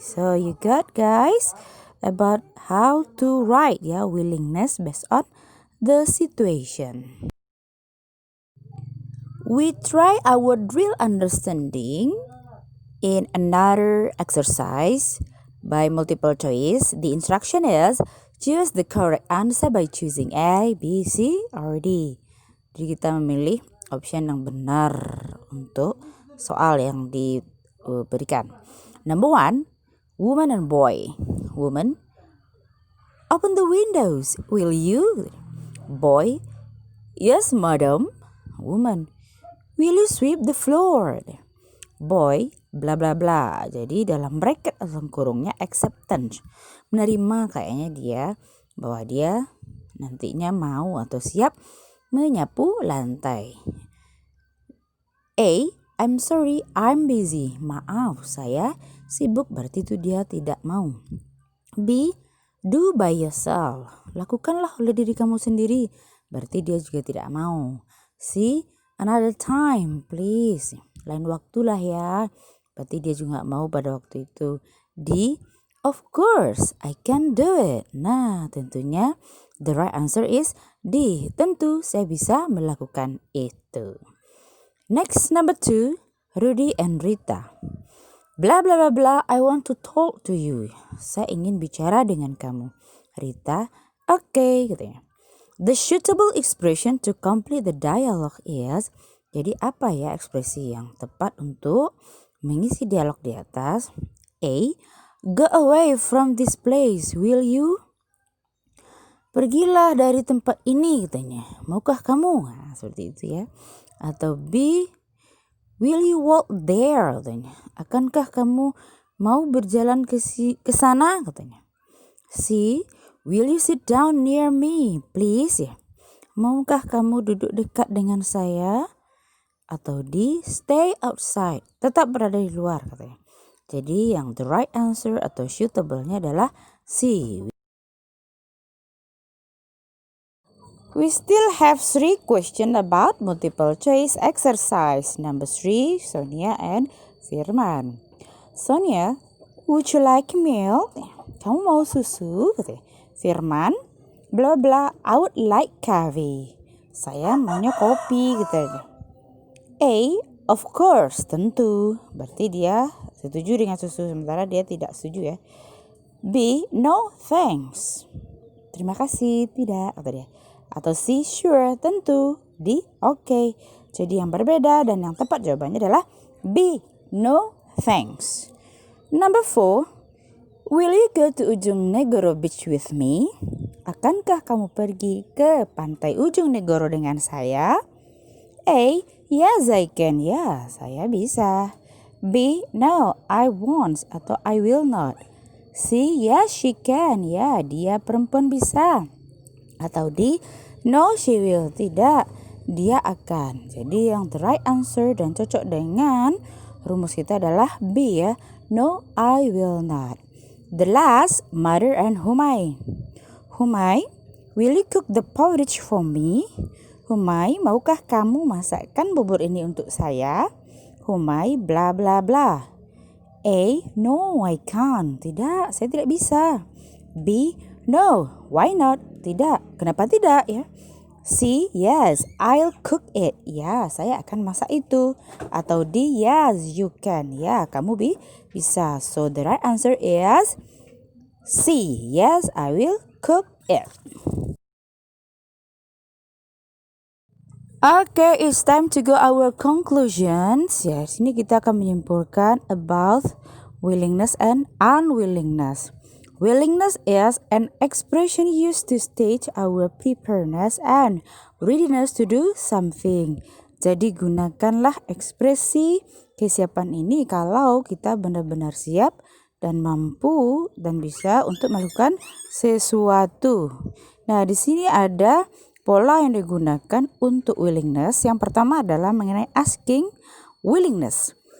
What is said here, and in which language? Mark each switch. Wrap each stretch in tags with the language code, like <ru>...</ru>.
<en>So, you got guys about how to write ya willingness based on the situation. We try our drill understanding in another exercise by multiple choice. The instruction is choose the correct answer by choosing A, B, C, or D.</en> <id>Jadi kita memilih option yang benar untuk soal yang diberikan.</id> <en>Number 1, woman and boy. Woman, open the windows, will you? Boy, yes, madam. Woman, will you sweep the floor? Boy, bla bla bla.</en> <id>Jadi dalam bracket atau kurungnya acceptance. Menerima kayaknya dia bahwa dia nantinya mau atau siap menyapu lantai. A,</id> <en>I'm sorry, I'm busy.</en> <id>Maaf, saya sibuk, berarti itu dia tidak mau. B,</id> <en>do by yourself.</en> <id>Lakukanlah oleh diri kamu sendiri, berarti dia juga tidak mau. C,</id> <en>another time, please.</en> <id>Lain waktulah ya, berarti dia juga mau pada waktu itu.</id> <en>D, of course, I can do it.</en> <id>Nah, tentunya</id> <en>the right answer is D.</en> <id>Tentu saya bisa melakukan itu.</id> <en>Next, number 2, Rudy and Rita. Bla bla bla bla, I want to talk to you.</en> <id>Saya ingin bicara dengan kamu. Rita, okay, katanya.</id> <en>The suitable expression to complete the dialogue is,</en> <id>jadi apa ya ekspresi yang tepat untuk mengisi dialog di atas?</id> <en>A, go away from this place, will you?</en> <id>Pergilah dari tempat ini, katanya. Maukah kamu? Nah, seperti itu ya.</id> <en>Atau B, will you walk there,</en> <id>katanya. Akankah kamu mau berjalan ke sana, katanya.</id> <en>C, will you sit down near me, please, ya.</en> <id>Maukah kamu duduk dekat dengan saya? Atau D,</id> <en>stay outside,</en> <id>tetap berada di luar, katanya. Jadi yang</id> <en>the right answer</en> <id>atau suitable-nya adalah C.</id> <en>We still have 3 questions about multiple choice exercise. Number 3, Sonia and Firman. Sonia, would you like milk?</en> <id>Kamu mau susu?</id> <en>Firman, bla bla, I would like coffee.</en> <id>Saya maunya kopi, gitu. A,</id> <en>of course,</en> <id>tentu. Berarti dia setuju dengan susu, sementara dia tidak setuju ya. B,</id> <en>no thanks.</en> <id>Terima kasih, tidak, kata dia. Atau C, sure, tentu. D, okay. Jadi yang berbeda dan yang tepat jawabannya adalah B,</id> <en>no thanks. Number 4, will you go to Ujung Negoro Beach with me?</en> <id>Akankah kamu pergi ke pantai Ujung Negoro dengan saya?</id> <en>A, yes I can.</en> <id>Ya, saya bisa.</id> <en>B, no, I won't atau I will not. C, yes she can.</en> <id>Ya, dia perempuan bisa. Atau D,</id> <en>no she will.</en> <id>Tidak, dia akan. Jadi yang</id> <en>the right answer</en> <id>dan cocok dengan rumus kita adalah B ya.</id> <en>No, I will not. The last, Mother and Humay. Humay, will you cook the porridge for me?</en> <id>Humay, maukah kamu masakkan bubur ini untuk saya?</id> <en>Humay, bla bla bla. A, no, I can't.</en> <id>Tidak, saya tidak bisa. B,</id> <en>no, why not?</en> <id>Tidak, kenapa tidak ya? C,</id> <en>yes, I'll cook it.</en> <id>Ya, saya akan masak itu. Atau D,</id> <en>yes, you can.</en> <id>Ya, kamu bisa.</id> <en>So the right answer is C, yes, I will cook it. Okay, it's time to go our conclusions.</en> <id>Ya, sini kita akan menyimpulkan</id> <en>about willingness and unwillingness. Willingness is an expression used to state our preparedness and readiness to do something.</en> <id>Jadi gunakanlah ekspresi kesiapan ini kalau kita benar-benar siap dan mampu dan bisa untuk melakukan sesuatu. Nah, di sini ada pola yang digunakan untuk willingness. Yang pertama adalah mengenai asking willingness.</id>